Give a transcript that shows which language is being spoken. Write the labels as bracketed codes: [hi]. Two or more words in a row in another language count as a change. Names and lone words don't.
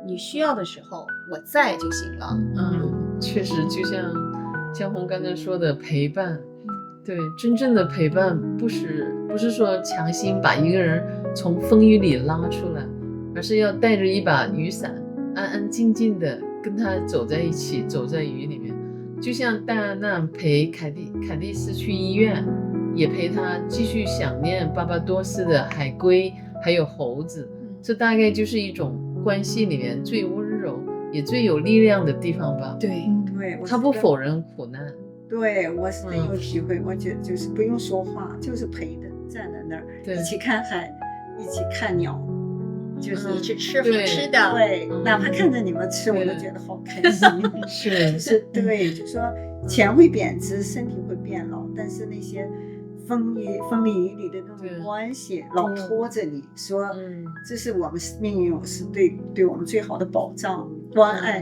[zh] 你需要的時候，我在就行了。確實，就像江紅剛才說的陪伴，對，真正的陪伴不是說強行把一個人從風雨裡拉出來，而是要帶着一把雨傘，安安靜靜的跟他走在一起，走在雨裡面。就像戴安娜陪凱蒂斯去醫院，也陪他繼續想念巴巴多斯的海龜還有猴子。這大概就是一種關係裡面最溫柔也最有力量的地方吧。對，他不否認苦難。對，我是很有體會。我覺得就是不用說話，就是陪的站在那兒，一起看海，一起看鳥，就是一起吃好吃的。對，哪怕看着你們吃，我都覺得好開心。就是對，就說錢會貶值，身體會變老，但是那些風裡雨裡的那種關係，老拖着你說，這是我們命運，是對我們最好的保障、關愛。